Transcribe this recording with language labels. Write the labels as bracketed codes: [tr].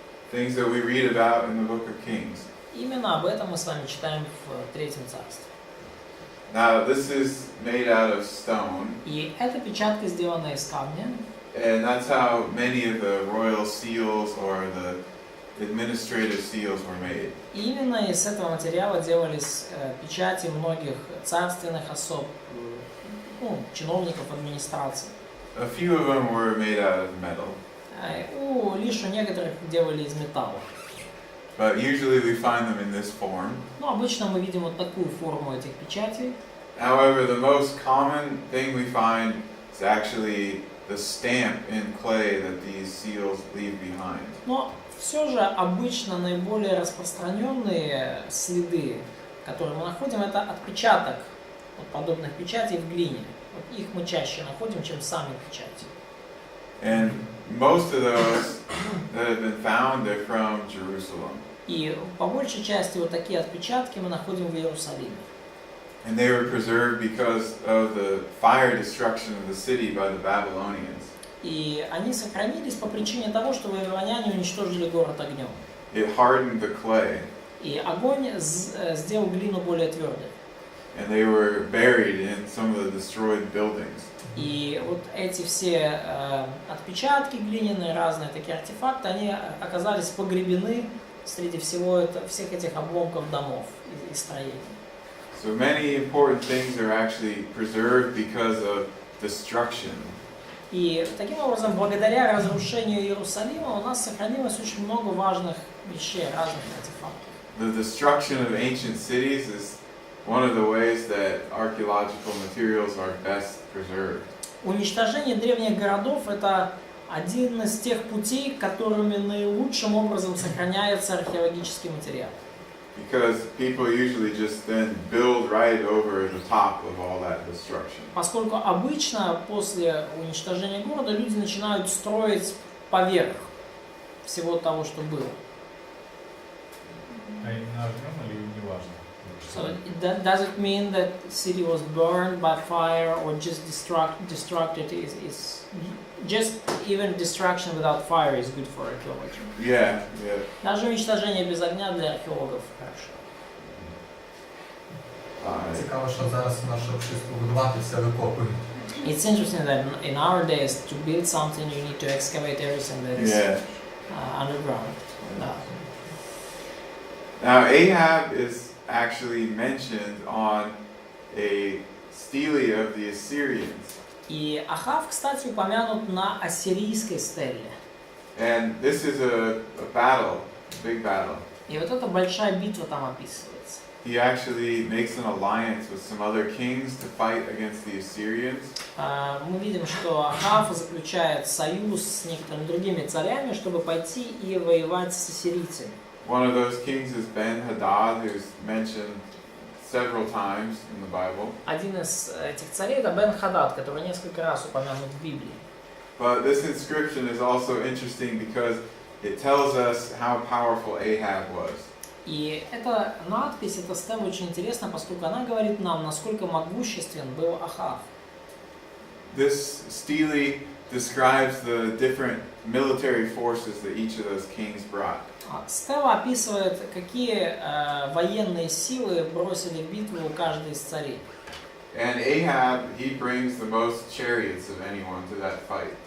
[en] things that we read about in the Book of Kings. [ru] Именно об этом мы с вами читаем в Третьем Царстве. [en] Now this is made out of stone, [ru] И эта печатка сделана из камня. [en] and that's how many of the royal seals or the administrative seals were made. [ru] И именно из этого материала делались печати многих царственных особ, чиновников администрации. [en] A few of them were made out of metal, [ru] Лишь у некоторых делали из металла. [en] but usually we find them in this form. [ru] Но обычно мы видим вот такую форму этих печатей. [en] However, the most common thing we find is actually the stamp in clay that these seals leave behind. [ru] Но все же обычно наиболее распространенные следы, которые мы находим, это отпечаток подобных печатей в глине. Вот их мы чаще находим, чем сами печати. [en] And most of those that have been found, they're from Jerusalem. [ru] И по большей части вот такие отпечатки мы находим в Иерусалиме. [en] And they were preserved because of the fire destruction of the city by the Babylonians. [ru] И они сохранились по причине того, что вавилоняне уничтожили город огнем. [en] It hardened the clay, [ru] И огонь сделал глину более твердой. [en] and they were buried in some of the destroyed buildings. [ru] И вот эти все отпечатки глиняные, разные такие артефакты, они оказались погребены среди всех этих обломков домов и строений. [en] So many important things are actually preserved because of destruction. [ru] И таким образом, благодаря разрушению Иерусалима, у нас сохранилось очень много важных вещей, разных артефактов. [en] The destruction of ancient cities is one of the ways that archaeological materials are best preserved. [ru] Уничтожение древних городов – это один из тех путей, которыми наилучшим образом сохраняется археологический материал. [en] Because people usually just then build right over the top of all that destruction. [ru] Поскольку обычно после уничтожения города люди начинают строить поверх всего того, что было. А именно огнем или не важно? [en] So does it mean that city was burned by fire or just destructed is just even destruction without fire is good for archaeology. Yeah. [ru] Даже уничтожение без огня для археологов хорошо. [uk] Цікаво, що зараз у нас, щоб щось побудувати, все викопують. [en] It's interesting that in our days to build something you need to excavate everything that is underground. [ru] Да. [en] Now Ahab is actually mentioned on a stele of the Assyrians. [ru] И Ахав, кстати, упомянут на ассирийской стеле. [en] And this is a battle, a big battle. [ru] И вот эта большая битва там описывается. [en] he actually makes an alliance with some other kings to fight against the Assyrians. [ru] Мы видим, что Ахав заключает союз с некоторыми другими царями, чтобы пойти и воевать с ассирийцами. [en] One of those kings is Ben-Hadad, who's mentioned several times in the Bible. [ru] Один из этих царей это Бен-Хадад, который несколько раз упомянут в Библии. [en] But this inscription is also interesting because it tells us how powerful Ahab was. [ru] И эта надпись, эта стела очень интересна, поскольку она говорит нам, насколько могуществен был Ахав. [en] This stele describes the different military forces that each of those kings brought. [ru] Стела описывает, какие военные силы бросили в битву каждый из царей. [en] And Ahab, he brings the most chariots of anyone to that fight.